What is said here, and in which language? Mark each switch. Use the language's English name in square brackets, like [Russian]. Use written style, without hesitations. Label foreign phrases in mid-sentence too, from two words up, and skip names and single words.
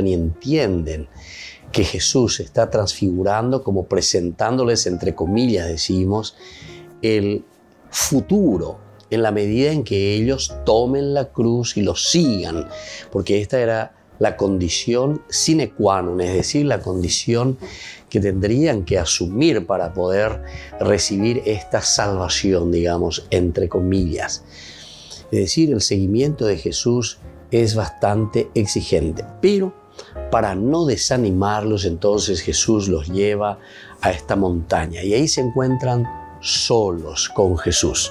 [Spanish] y entienden que Jesús se está transfigurando, como presentándoles, entre comillas decimos, el futuro, en la medida en que ellos tomen la cruz y lo sigan, porque esta era la condición [Latin] sine qua non, [Spanish] es decir, la condición que tendrían que asumir para poder recibir esta salvación, digamos, entre comillas. Es decir, el seguimiento de Jesús es bastante exigente, pero para no desanimarlos, entonces Jesús los lleva a esta montaña y ahí se encuentran solos con Jesús.